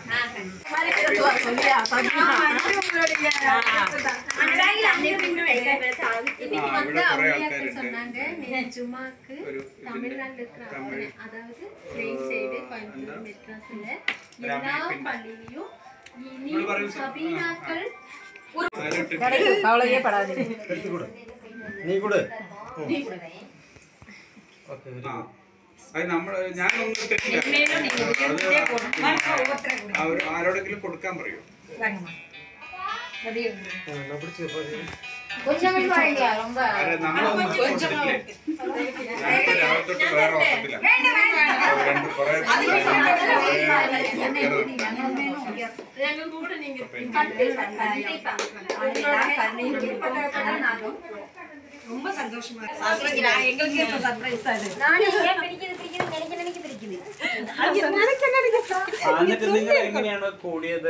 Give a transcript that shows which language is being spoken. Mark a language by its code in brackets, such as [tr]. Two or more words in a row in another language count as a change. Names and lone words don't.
[ta] சொன்னாங்க ஜுமாக்கு தமிழ்நாட்டில் இருக்கிற அதாவது பிளேன் சைடு கோயம்புத்தூர் மெட்ராஸ்ல எல்லா பள்ளியிலையும் இனி சபீனாக்கள் கவலையே படாது. நீ கூட [ml] ആരോടെങ്കിലും കൊടുക്കാൻ പറയൂ. [ta] கொஞ்சம் ரொம்ப ரொம்ப சந்தோஷமா இருக்கு. எங்களுக்கு சர்ப்ரைஸ் ஆகுது. [ml] എന്നിട്ട് നിങ്ങൾ എങ്ങനെയാണ് കൂടിയത്?